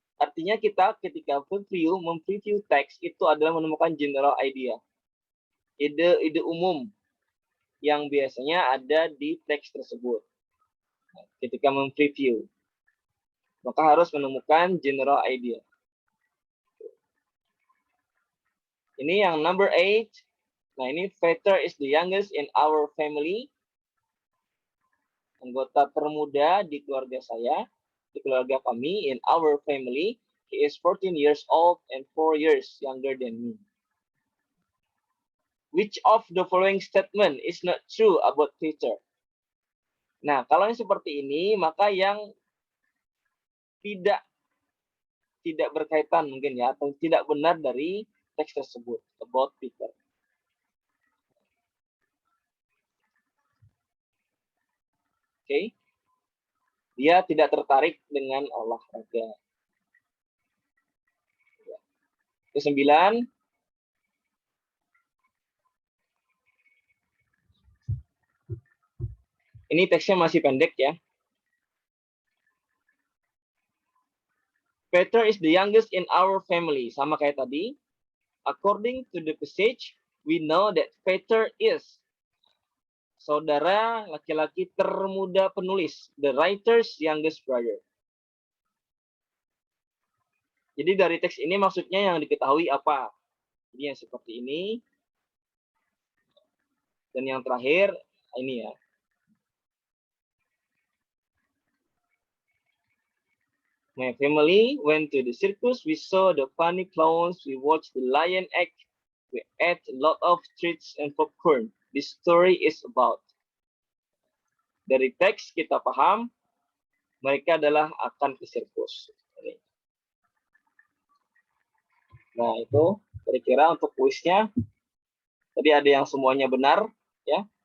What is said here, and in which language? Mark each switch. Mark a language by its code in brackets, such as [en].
[id] Artinya kita ketika mempreview teks itu adalah menemukan general idea. Ide umum yang biasanya ada di teks tersebut. Ketika mempreview, maka harus menemukan general idea. Ini yang number 8. Nah, ini [en] Peter is the youngest in our family. [id] Anggota termuda di keluarga saya, di keluarga kami, [en] in our family. He is 14 years old and 4 years younger than me. Which of the following statement is not true about Peter? [id] Nah, kalau yang seperti ini, maka yang tidak berkaitan mungkin ya, atau tidak benar dari teks tersebut [en] about Peter. [id] Oke. Dia tidak tertarik dengan olahraga. Ke-9, ini teksnya masih pendek ya. [en] Peter is the youngest in our family. [id] Sama kayak tadi. [en] According to the passage, we know that Peter is [id] saudara laki-laki termuda penulis, [en] the writer's youngest brother. [id] Jadi dari teks ini maksudnya yang diketahui apa? Jadi yang seperti ini. Dan yang terakhir, ini ya. [en] My family went to the circus. We saw the funny clowns. We watched the lion act. We ate a lot of treats and popcorn. This story is about. [id] Dari teks kita paham, mereka adalah akan ke sirkus. Nah, itu kira-kira untuk kuisnya. Tadi ada yang semuanya benar, ya.